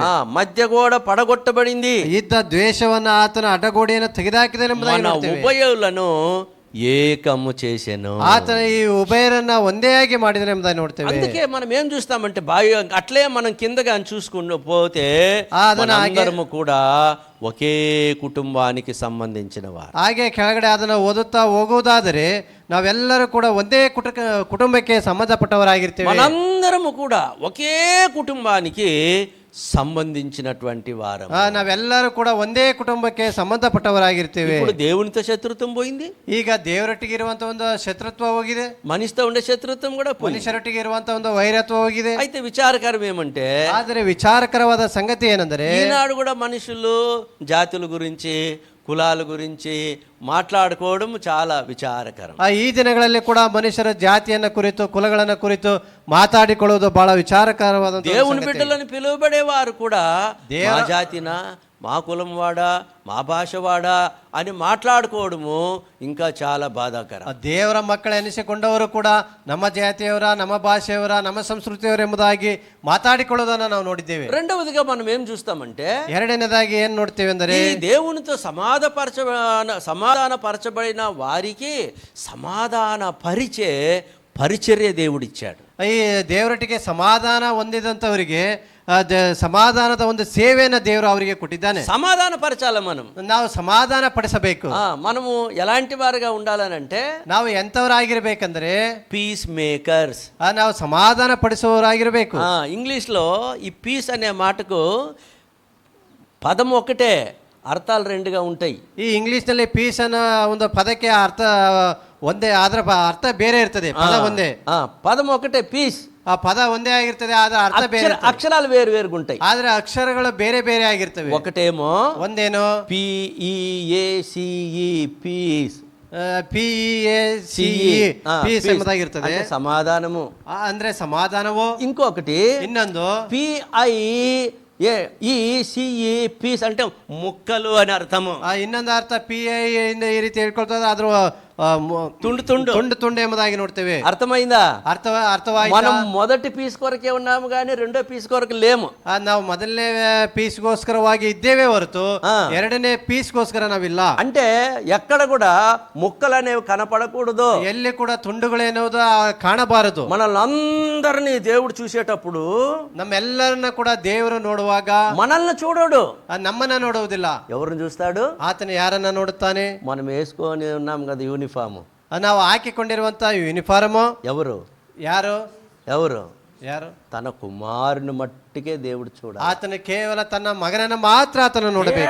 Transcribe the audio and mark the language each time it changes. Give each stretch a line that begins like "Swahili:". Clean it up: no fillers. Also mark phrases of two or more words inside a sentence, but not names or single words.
Telugu: మధ్యగోడ పడగొట్టబడింది.
Kannada: ಇದ್ದ ದ್ವೇಷವನ್ನ ಆತನ ಅಡ್ಡಗೋಡೆಯನ್ನು ತೆಗೆದಾಕಿದನು ಎಂಬುದಾಗಿ ನೋಡ್ತೇವೆ.
Telugu: ఉభయులను ఏకము చేసెను.
Kannada: ಆತನ ಈ ಉಭಯರನ್ನ ಒಂದೇ ಆಗಿ ಮಾಡಿದನು ಎಂಬುದಾಗಿ ನೋಡ್ತೇವೆ.
Telugu: అందుకే మనం ఏం చూస్తామంటే అట్లే మనం కిందగా చూసుకుంటూ పోతే అందరము కూడా ఒకే కుటుంబానికి సంబంధించిన వారు.
Kannada: ಹಾಗೆ ಕೆಳಗಡೆ ಅದನ್ನ ಓದುತ್ತಾ ಹೋಗುವುದಾದರೆ ನಾವೆಲ್ಲರೂ ಕೂಡ ಒಂದೇ ಕುಟುಂಬಕ್ಕೆ ಸಂಬಂಧಪಟ್ಟವರಾಗಿರ್ತೇವೆ.
Telugu: మనందరము కూడా ఒకే కుటుంబానికి సంబంధించినటువంటి వారు.
Kannada: ನಾವೆಲ್ಲರೂ ಕೂಡ ಒಂದೇ ಕುಟುಂಬಕ್ಕೆ ಸಂಬಂಧಪಟ್ಟವರಾಗಿರ್ತೇವೆ.
Telugu: ఇప్పుడు దేవునితో శత్రుత్వం పోయింది,
Kannada: ಈಗ ದೇವರೊಟ್ಟಿಗೆ ಇರುವಂತ ಒಂದು ಶತ್ರುತ್ವ ಹೋಗಿದೆ.
Telugu: మనిషితో ఉండే శత్రుత్వం కూడా పోయింది,
Kannada: ಮನುಷ್ಯರೊಟ್ಟಿಗೆ ಇರುವಂತ ಒಂದು ವೈರತ್ವ ಹೋಗಿದೆ.
Telugu: అయితే విచారకరం ఏమంటే,
Kannada: ಆದರೆ ವಿಚಾರಕರವಾದ ಸಂಗತಿ ಏನೆಂದರೆ,
Telugu: ఈనాడు కూడా మనుషులు జాతుల గురించి, కులాల గురించి మాట్లాడుకోవడం చాలా విచారకరం.
Kannada: ಈ ದಿನಗಳಲ್ಲಿ ಕೂಡ ಮನುಷ್ಯರ ಜಾತಿಯನ್ನ ಕುರಿತು, ಕುಲಗಳನ್ನ ಕುರಿತು ಮಾತಾಡಿಕೊಳ್ಳುವುದು ಬಹಳ ವಿಚಾರಕರವಾದ.
Telugu: దేవుని బిడ్డలను పిలువబడేవారు కూడా మా జాతినా, మా కులం వాడా, మా భాష వాడా అని మాట్లాడుకోవడము ఇంకా చాలా బాధాకరం.
Kannada: ದೇವರ ಮಕ್ಕಳು ಎನಿಸಿಕೊಂಡವರು ಕೂಡ ನಮ್ಮ ಜಾತಿಯವರ, ನಮ್ಮ ಭಾಷೆಯವರ, ನಮ್ಮ ಸಂಸ್ಕೃತಿಯವರ ಎಂಬುದಾಗಿ ಮಾತಾಡಿಕೊಳ್ಳೋದನ್ನ ನಾವು ನೋಡಿದ್ದೇವೆ.
Telugu: రెండవదిగా మనం ఏం చూస్తామంటే,
Kannada: ಎರಡನೇದಾಗಿ ಏನ್ ನೋಡ್ತೇವೆ ಅಂದರೆ,
Telugu: ఈ దేవునితో సమాధానపరచబడిన వారికి సమాధాన పరిచర్య దేవుడిచ్చాడు.
Kannada: ಈ ದೇವರೊಟ್ಟಿಗೆ ಸಮಾಧಾನ ಹೊಂದಿದಂತವರಿಗೆ ಸಮಾಧಾನದ ಒಂದು ಸೇವೆಯನ್ನು ದೇವರು ಅವರಿಗೆ ಕೊಟ್ಟಿದ್ದಾನೆ.
Telugu: సమాధాన పరచాల,
Kannada: ನಾವು ಸಮಾಧಾನ ಪಡಿಸಬೇಕು.
Telugu: మనము ఎలాంటి వారుగా ఉండాలనంటే,
Kannada: ನಾವು ಎಂತವರಾಗಿರ್ಬೇಕಂದ್ರೆ
English: peace makers.
Kannada: ನಾವು ಸಮಾಧಾನ ಪಡಿಸುವವರಾಗಿರ್ಬೇಕು.
Telugu: ఇంగ్లీష్ లో ఈ పీస్ అనే మాటకు పదం ఒకటే, అర్థాలు రెండుగా ఉంటాయి.
Kannada: ಈ ಇಂಗ್ಲಿಷ್ ನಲ್ಲಿ ಪೀಸ್ ಅನ್ನೋ ಒಂದು ಪದಕ್ಕೆ ಅರ್ಥ ಒಂದೇ, ಅದರ ಅರ್ಥ ಬೇರೆ ಇರ್ತದೆ. ಪದ ಒಂದೇ,
Telugu: పదం ఒకటే పీస్.
Kannada: ಆ ಪದ ಒಂದೇ ಆಗಿರ್ತದೆ, ಆದ್ರೆ ಅರ್ಥ ಬೇರೆ,
Telugu: అక్షరాలు వేరు వేరుగా ఉంటాయి,
Kannada: ಆದ್ರೆ ಅಕ್ಷರಗಳು ಬೇರೆ ಬೇರೆ ಆಗಿರ್ತವೆ.
Telugu: ఒకటేమో
Kannada: ಒಂದೇನು
English: PEACE పీస్,
Kannada: PEACE ಪೀಸ್ ಎಂಬುದಾಗಿರ್ತದೆ,
Telugu: సమాధానము
Kannada: ಅಂದ್ರೆ ಸಮಾಧಾನವು.
Telugu: ఇంకొకటి
Kannada: ಇನ್ನೊಂದು
English: PICE
Telugu: ఈ సిఈ పీస్ అంటే ముక్కలు అని అర్థము.
Kannada: ಇನ್ನೊಂದು ಅರ್ಥ PI ಇಂದ ಈ ರೀತಿ ಹೇಳ್ಕೊಳ್ತದೆ, ಅದ್ರ ತುಂಡು ತುಂಡು ತುಂಡು ತುಂಡು ಎಂಬುದಾಗಿ ನೋಡ್ತೇವೆ.
Telugu: అర్థమైందా?
Kannada: ಅರ್ಥವಾಯ್ತಾ?
Telugu: మనం మొదటి పీస్ కొరకే ఉన్నాము కానీ రెండో పీస్ కొరకు లేము.
Kannada: ನಾವು ಮೊದಲನೇ ಪೀಸ್ಗೋಸ್ಕರವಾಗಿ ಇದ್ದೇವೆ ಹೊರತು ಎರಡನೇ ಪೀಸ್ಗೋಸ್ಕರ ನಾವಿಲ್ಲ.
Telugu: అంటే ఎక్కడ కూడా ముక్కలు అనేవి కనపడకూడదు,
Kannada: ಎಲ್ಲಿ ಕೂಡ ತುಂಡುಗಳೇನುವುದು ಕಾಣಬಾರದು.
Telugu: మనల్ని అందరినీ దేవుడు చూసేటప్పుడు
Kannada: ನಮ್ಮೆಲ್ಲರನ್ನ ಕೂಡ ದೇವರು ನೋಡುವಾಗ
Telugu: మనల్ని చూడడు,
Kannada: ನಮ್ಮನ್ನ ನೋಡುವುದಿಲ್ಲ.
Telugu: ఎవరిని చూస్తాడు?
Kannada: ಆತನ ಯಾರನ್ನ ನೋಡುತ್ತಾನೆ?
Telugu: మనం వేసుకొని ఉన్నాం కదా యూనిఫామ్,
Kannada: ನಾವು ಹಾಕಿಕೊಂಡಿರುವಂತ ಯೂನಿಫಾರ್ಮ್
Telugu: ఎవరు
Kannada: ಯಾರು
Telugu: ఎవరు
Kannada: ಯಾರು?
Telugu: తన కుమారుని మట్టికే దేవుడు చూడాలి.
Kannada: ಆತನ ಕೇವಲ ತನ್ನ ಮಗನನ್ನ ಮಾತ್ರ ಆತನ ನೋಡಬೇಕು.